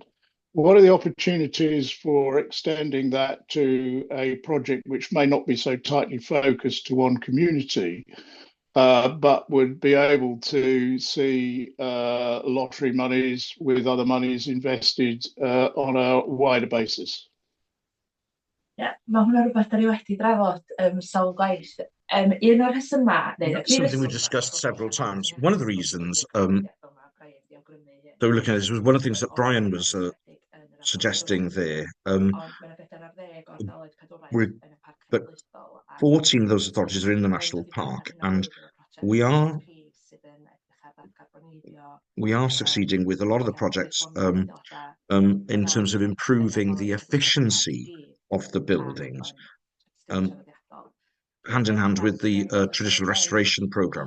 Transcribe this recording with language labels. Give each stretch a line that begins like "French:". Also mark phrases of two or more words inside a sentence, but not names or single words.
English: What are the opportunities for extending that to a project which may not be so tightly focused to one community, but would be able to see lottery monies with other monies invested on a wider basis?
Welsh: Ie, mae hwnna rhywbeth da ni wedi drafod sawl gwaith. Un o'r rhesymau,
English: That's something we discussed several times. One of the reasons that we're looking at this was one of the things that Brian was suggesting there. But 14 of those authorities are in the national park, and we are succeeding with a lot of the projects in terms of improving the efficiency of the buildings, hand in hand with the traditional restoration program.